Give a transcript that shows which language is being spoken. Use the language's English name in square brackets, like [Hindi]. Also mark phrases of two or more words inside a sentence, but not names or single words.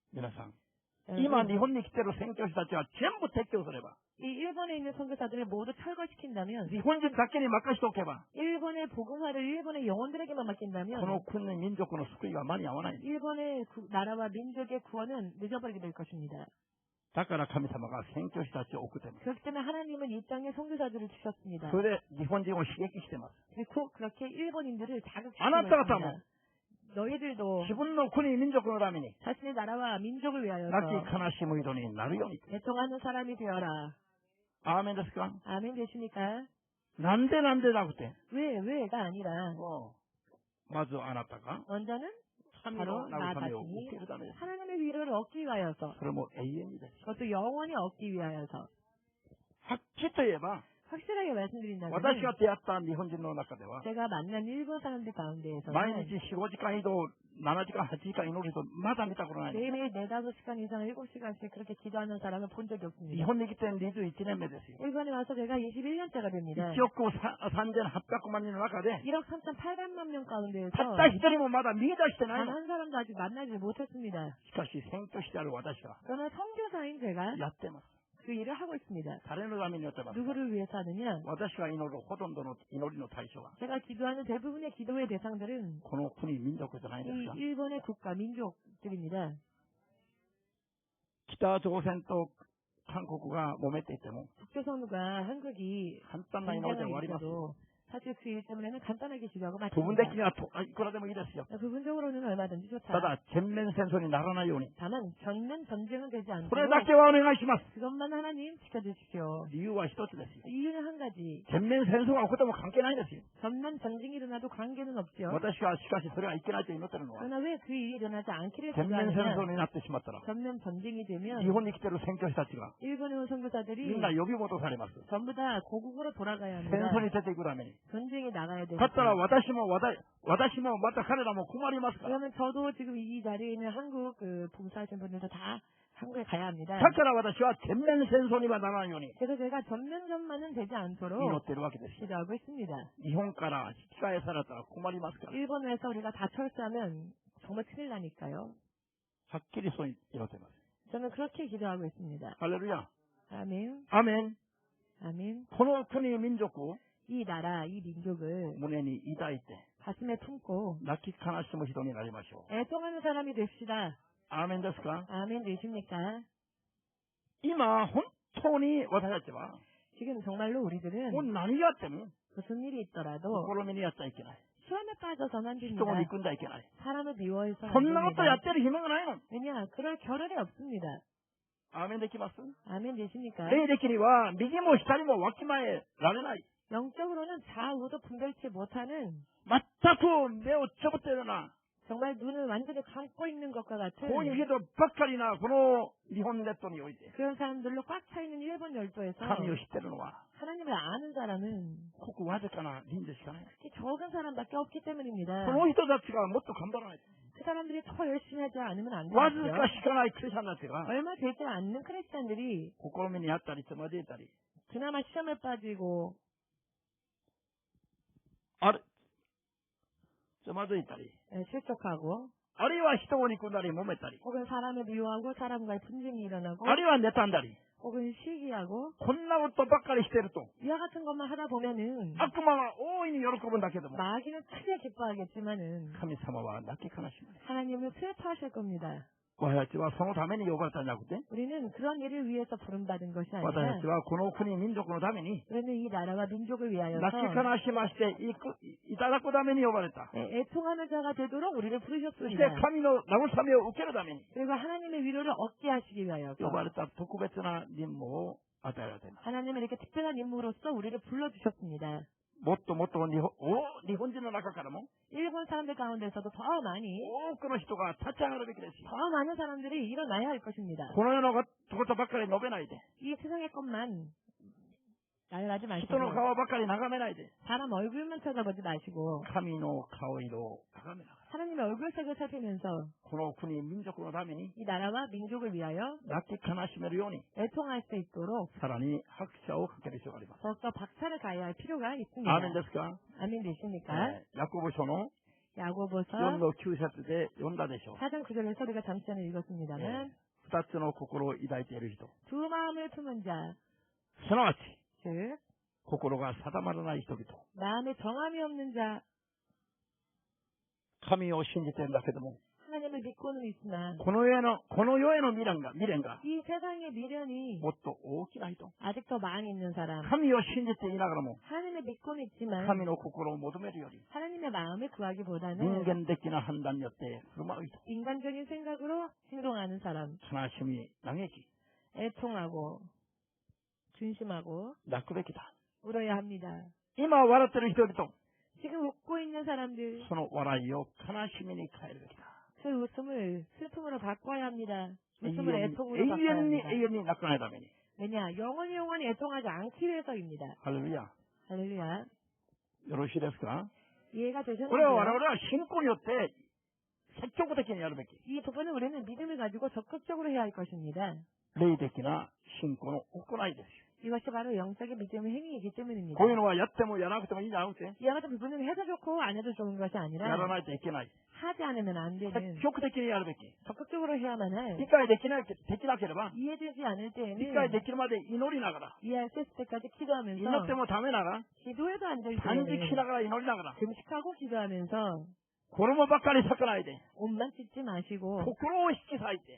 [Japanese] 皆さん、 [Korean] 여러분, [Japanese] 今日本に来ている宣教師たちは全部撤去すれば、 [Korean] 이 일본에 있는 선교사들을 모두 철거시킨다면, [Japanese] 日本人だけに任しておけば [Korean] 일본의 복음화를 일본의 영혼들에게만 맡긴다면, [Japanese] この国民族の救いは間に合わない。 [Korean] 일본의 나라와 민족의 구원은 늦어버리게 될 것입니다. [Japanese] だから神様が宣教師たちを送っています。 [Korean] 그렇기 때문에 하나님은 이 땅에 선교사들을 주셨습니다. [Japanese] それで日本人を刺激しています。 [Korean] 그리고 그렇게 일본인들을 [Japanese] あなた [Korean] 자극시키고 [Japanese] 方も [Korean] 있습니다. 너희들도 [Japanese] 自分の国民族のために [Korean] 자신의 나라와 민족을 위하여서 [Japanese] 泣き悲しむ人になるように。 [Korean] 애통하는 사람이 되어라. [Japanese] アーメンですか？ [Korean] 아멘 되십니까? [Japanese] なんでなくて。 [Korean] 왜가 아니라 [Japanese] まずあなたが [Korean] 먼저는 [Japanese] 神 [Korean] 바로 [Japanese] の [Korean] 나 [Japanese] 慰めを [Korean] 자신이 [Japanese] 受けるためです。 [Korean] 하나님의 위로를 얻기 위하여서 [Japanese] それも永遠にです。 [Korean] 그것도 영원히 얻기 위하여서 [Japanese] はっきりと言えば [Korean] 확실하게 말씀드린다면 [Japanese] 私が出会った日本人の中では [Korean] 제가 만난 일본 사람들 가운데에서는 [Japanese] 毎日4、5時間移動、7時間、8時間祈る人まだ見たことない。 [Korean] 매일매일 4-5시간 이상 7시간씩 그렇게 기도하는 사람을 본 적이 [Japanese] 日 [Korean] 없습니다. [Japanese] 本に来て21年目ですよ。 [Korean] 일본에 와서 제가 21년째가 됩니다. [Japanese] 1 億3800万人の中で [Korean] 1억 3,800만 명 [Japanese] た [Korean] 가운데에서 [Japanese] った一人もまだ見出してない [Korean] 단 [Japanese] の。 [Korean] 한 사람도 아직 만나지 못했습니다. [Japanese] しかし選挙してある私は [Korean] 그러나 선교사인 제가 [Japanese] やってます。 [Korean] 그 일을 하고 있습니다. [Japanese] 誰のためにやってますか？ [Korean] 누구를 위해서 하느냐? [Japanese] 私が祈るほとんどの祈りの対象は [Korean] 제가 기도하는 대부분의 기도의 대상들은 [Japanese] この国民族じゃないです [Korean] 이 [Japanese] か。 [Korean] 일본의 국가 민족들입니다. [Japanese] 北朝鮮と韓国が揉めていても [Korean] 북조선과 한국이 [Japanese] 簡単な祈りで終わ [Korean] 전쟁을 [Japanese] ります。 [Korean] 일으켜도 사실 그 일 때문에는 간단하게 기도하고 [Japanese] 部分的 [Korean] 마칩니다. [Japanese] にはいくらでもいいですよ。 [Korean] 부분적으로는 얼마든지 [Japanese] た [Korean] 좋다. [Japanese] だ全面戦争にならないように [Korean] 다만 전면 전쟁은 되지 [Japanese] それ [Korean] 않도록 [Japanese] だけはお願いします。 [Korean] 그것만 하나님 지켜주십시오. [Japanese] 理由は一つですよ。 [Korean] 이유는 한 가지. [Japanese] 全面戦争が起こっても関係ないんですよ。 [Korean] 전면 전쟁이 일어나도 관계는 없죠. [Japanese] 私はしかしそれはいけないと祈ってるのは [Korean] 그러나 왜 그 일이 일어나지 않기를 [Japanese] 全面戦争 [Korean] 기도하느냐? [Japanese] になってしまったら [Korean] 전면 전쟁이 [Japanese] 日 [Korean] 되면 [Japanese] 本に来てる宣教師たちが [Korean] 일본에 온 [Japanese] み [Korean] 선교사들이 [Japanese] んな呼び戻されます。 [Korean] 전부 다 고국으로 돌아가야 [Japanese] 戦 [Korean] 합니다. [Japanese] 争に出ていくために。 [Korean] 전쟁에 나가야 [Japanese] だったら [Korean] 되니까. [Japanese] 私もまた彼らも困りますから。 [Korean] 그러면 저도 지금 이 자리에 있는 한국 그 봉사하신 분들도 다 한국에 가야 합니다. [Japanese] だから私は全面戦争にはならないように [Korean] 그래서 제가 전면전만은 되지 [Japanese] 祈 [Korean] 않도록 [Japanese] っているわけですよ。 [Korean] 기도하고 있습니다. [Japanese] 日本から引き返されたら困りますから。 [Korean] 일본에서 우리가 다 철수하면 정말 큰일 나니까요. [Japanese] はっきりそう祈っています。 [Korean] 저는 그렇게 기도하고 있습니다. [Japanese] ハレルヤ。 [Korean] 아멘. [Japanese] アメン。 [Korean] 아멘. [Japanese] この国民族を [Korean] 이 나라, 이 민족을 [Japanese] 胸に抱いて [Korean] 가슴에 품고 [Japanese] 泣き悲しむ人になりましょう。 [Korean] 애통하는 사람이 됩시다. [Japanese] アーメンですか？ [Korean] 아멘 되십니까? [Japanese] 今、本当に私たちは、 [Korean] 지금 정말로 우리들은 [Japanese] もう何やっても [Korean] 무슨 일이 있더라도 [Japanese] 試みにやっちゃいけない。 [Korean] 시험에 빠져서는 안 [Japanese] 人 [Korean] 됩니다. [Japanese] を憎んだいけない。 [Korean] 사람을 미워해서 [Japanese] そ [Korean] 안 [Japanese] んなことや [Korean] 됩니다. [Japanese] ってる暇がないの。 [Korean] 왜냐? 그럴 겨를이 없습니다. [Japanese] アーメンできます？ [Korean] 아멘 되십니까? [Japanese] 霊的には、右も左もわきまえられない。 [Korean] 영적으로는 좌우도 분별치 못하는 [Japanese] 全く目をつぶっているような、 [Korean] 정말 눈을 완전히 감고 있는 것과 같은 [Japanese] こういう人ばっかりな、この日本列島において、 [Korean] 그런 사람들로 꽉 차 있는 일본 열도에서 [Japanese] 神を知っているのは、 [Korean] 하나님을 아는 사람은 [Japanese] ごくわずかな人数しかない。 [Korean] 특히 적은 사람밖에 없기 때문입니다. [Japanese] その人たちがもっと頑張らない。 [Korean] 그 사람들이 더 열심히 하지 않으면 안 [Japanese] わず [Korean] 되겠죠. [Japanese] かしかないクリスチャンたちが、 [Korean] 얼마 되지 않는 크리스찬들이 [Japanese] 試みにあったり、つまずいたり、 [Korean] 그나마 시험에 빠지고 [Japanese] ある、つまずいたり、 [Korean] 실족하고 [Japanese] あるいは人を憎んだり揉めたり、 [Korean] 혹은 사람을 미워하고 사람과의 분쟁이 일어나고 [Japanese] あるいは妬んだり、 [Korean] 혹은 시기하고 [Japanese] こんなことばっかりしてると、 [Korean] 이와 같은 것만 하다 보면은 [Japanese] 悪魔は大いに喜ぶんだけども、 [Korean] 마귀는 크게 기뻐하겠지만은 [Japanese] 神様は泣き悲しむ。 [Korean] 하나님은 슬퍼하실 겁니다. [Japanese] 私たちはそのために呼ばれたんじゃなくて、 [Korean] 우리는 그런 일을 위해서 부름받은 것이 [Japanese] 私 [Korean] 아니라 [Japanese] たちはこの国民族のために、 [Korean] 우리는 이 나라와 민족을 위하여서 [Japanese] 泣き悲しましていただくために呼ばれた。 [Korean] 애통하는 자가 되도록 우리를 [Japanese] そして [Korean] 부르셨습니다. [Japanese] 神の慰めを受けるために [Korean] 그리고 하나님의 위로를 얻게 하시기 위하여서 [Japanese] 呼ばれた特別な任務を与えられています。 [Korean] 하나님은 이렇게 특별한 임무로서 우리를 불러주셨습니다. [Japanese] もっともっと日本人の中からも [Korean] 일본 사람들 가운데서도 더 많이 [Japanese] 多くの人が立ち上がるべきですよ。 [Korean] 더 많은 사람들이 일어나야 할 것입니다. [Japanese] この世のことばっかり述べないで、 [Korean] 이 세상의 것만 날라지 [Japanese] 人 [Korean] 마시고 [Japanese] の顔ばっかり眺めないで、 [Korean] 사람 얼굴만 쳐다보지 마시고 [Japanese] 神の顔色を眺めながら、 [Korean] 하나님의 얼굴색을 살피면서 [Japanese] この国民族のために [Korean] 이 나라와 민족을 위하여 [Japanese] 泣き悲しめるように、 [Korean] 애통할 수 있도록 [Japanese] さらに拍車をかける必要があります。 [Korean] 더욱더 박차를 가해야 할 필요가 있습니다. [Japanese] アーメンですか？ [Korean] 아멘 되십니까? [Japanese] ヤコブ書の [Korean] 야고보서 [Japanese] 4の9節で読んだでしょう。 [Korean] 4장 9절에서 우리가 잠시 전에 읽었습니다만 [Japanese] 2つの心を抱いている人。 [Korean] 두 마음을 품은 자 [Japanese] すなわち、 [Korean] 즉 [Japanese] 心が定まらない人々。 [Korean] 마음에 정함이 없는 자, [Japanese] 神を信じているんだけども、 [Korean] 하나님을 믿고는 있으나 [Japanese] この世への未練が、 [Korean] 이 세상의 미련이 [Japanese] もっと大きな人。 [Korean] 아직 더 많이 있는 사람, [Japanese] 神を信じていながらも、 [Korean] 하나님을 믿고는 있지만 [Japanese] 神の心を求めるより、 [Korean] 하나님의 마음을 구하기보다는 [Japanese] 人間的な判断によって振る舞う人。 [Korean] 인간적인 생각으로 행동하는 사람, [Japanese] 悲しみ、嘆き、 [Korean] 애통하고 준심하고 [Japanese] 泣くべきだ。 [Korean] 울어야 합니다. [Japanese] 今笑ってる人々、 [Korean] 지금 웃고 있는 사람들, [Japanese] その笑いを悲しみに変えるべきだ。 [Korean] 그 웃음을 슬픔으로 바꿔야 합니다. [Japanese] 永 [Korean] 웃음을 [Japanese] 遠 [Korean] 애통으로 바꿔야 [Japanese] に [Korean] 합니다. [Japanese] 永遠に泣かないために。 [Korean] 왜냐? 영원히 애통하지 않기 위해서입니다. [Japanese] ハレルヤ。 [Korean] 할렐루야. [Japanese] よろしいですか？ [Korean] 이해가 [Japanese] これは我 [Korean] 되셨는데요? [Japanese] 々は信仰によって積極的にやるべき。 [Korean] 이 부분은 우리는 믿음을 가지고 적극적으로 해야 할 것입니다. [Japanese] 霊的な信仰の行いですよ。 [Korean] 이것이 바로 영적인 믿음의 행위이기 때문입니다. [Japanese] こういうのはやってもやらなくてもいいんじゃなくて、 [Korean] 이와 같은 부분은 해도 좋고 안 해도 좋은 것이 [Japanese] や [Korean] 아니라 [Japanese] らないといけない。 [Korean] 하지 않으면 안 되는 [Japanese] 積極的にやるべき。 [Korean] 적극적으로 해야만 할 [Japanese] 理解できなければ、 [Korean] 이해되지 않을 [Japanese] 理解 [Korean] 때에는 [Japanese] できるまで祈りながら、 [Korean] 이해할 수 있을 때까지 [Japanese] 祈って [Korean] 기도하면서 [Japanese] もダメなら、 [Korean] 기도에도 안 될 [Japanese] 断食し [Korean] 때에는 [Japanese] ながら祈りながら、 [Korean] 금식하고 기도하면서 [Japanese] 衣ばかり裂かないで、 [Korean] 옷만 찢지 마시고 [Japanese] 心を引き裂いて、